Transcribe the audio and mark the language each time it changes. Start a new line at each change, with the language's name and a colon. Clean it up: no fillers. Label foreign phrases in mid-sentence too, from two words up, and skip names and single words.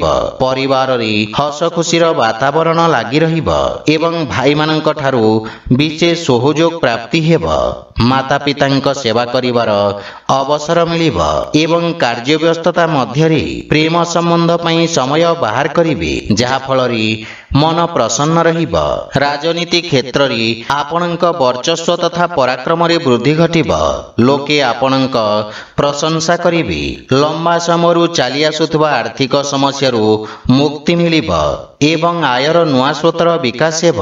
Odia: ପରିବାରରେ ହସ ଖୁସିର ବାତାବରଣ ଲାଗି ରହିବ ଏବଂ ଭାଇମାନଙ୍କ ଠାରୁ ବିଶେଷ ସହଯୋଗ ପ୍ରାପ୍ତି ହେବ। ମାତା ପିତାଙ୍କ ସେବା କରିବାର ଅବସର ମିଳିବ ଏବଂ କାର୍ଯ୍ୟବ୍ୟସ୍ତତା ମଧ୍ୟରେ ପ୍ରେମ ସମ୍ବନ୍ଧ ପାଇଁ ସମୟ ବାହାର କରିବେ, ଯାହା ଫଳରେ ମନ ପ୍ରସନ୍ନ ରହିବ। ରାଜନୀତି କ୍ଷେତ୍ର ରେ ଆପଣଙ୍କ ବର୍ଚ୍ଚସ୍ୱ ତଥା ପରାକ୍ରମ ରେ ବୃଦ୍ଧି ଘଟିବ। ଲୋକେ ଆପଣଙ୍କ ପ୍ରଶଂସା କରିବେ। ଲମ୍ବା ସମୟରୁ ଚାଲି ଆସୁଥିବା ଆର୍ଥିକ ସମସ୍ୟାରୁ ମୁକ୍ତି ମିଳିବ ଏବଂ ଆୟର ନୂଆ ସ୍ରୋତର ବିକାଶ ହେବ।